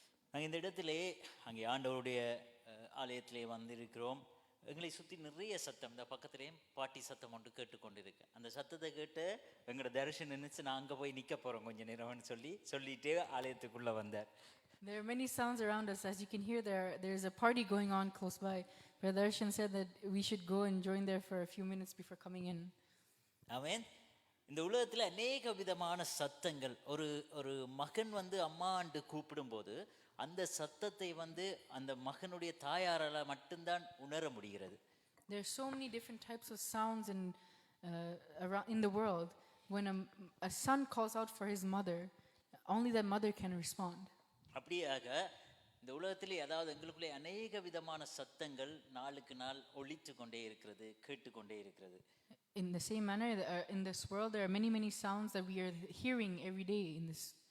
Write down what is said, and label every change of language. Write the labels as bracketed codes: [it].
[ta] நாங்கள் இந்த இடத்திலே அங்கே ஆண்டவருடைய ஆலயத்திலே வந்திருக்கிறோம். எங்களை சுற்றி நிறைய சத்தம், இந்த பக்கத்துலேயும் பாட்டி சத்தம் ஒன்று கேட்டுக்கொண்டிருக்கு. அந்த சத்தத்தை கேட்டு எங்களோட தரிசனம் நினைச்சு நான் அங்கே போய் நிற்க போகிறோம் கொஞ்சம் நேரம்னு சொல்லிட்டு ஆலயத்துக்குள்ளே வந்தார். [en] There are many sounds around us. As you can hear, there's a party going on close by. Brother Darshan said that we should go and join there for a few minutes before coming in. [ta] ஆமென். இந்த உலகத்தில் அநேக விதமான சத்தங்கள். ஒரு மகன் அம்மாண்டு கூப்பிடும்போது அந்த சத்தத்தை அந்த மகனுடைய தாயாரால் மட்டும்தான் உணர முடிகிறது. [en] There are so many different types of sounds in the world. When a son calls out for his mother, only that mother can respond. [ta] அப்படியாக இந்த உலகத்திலே அதாவது எங்களுக்குள்ளே அநேக விதமான சத்தங்கள் நாளுக்கு நாள் ஒலித்து கொண்டே இருக்கிறது, கேட்டுக்கொண்டே இருக்கிறது. [en] In the same manner, in this world, there are many sounds that we are hearing every day in this.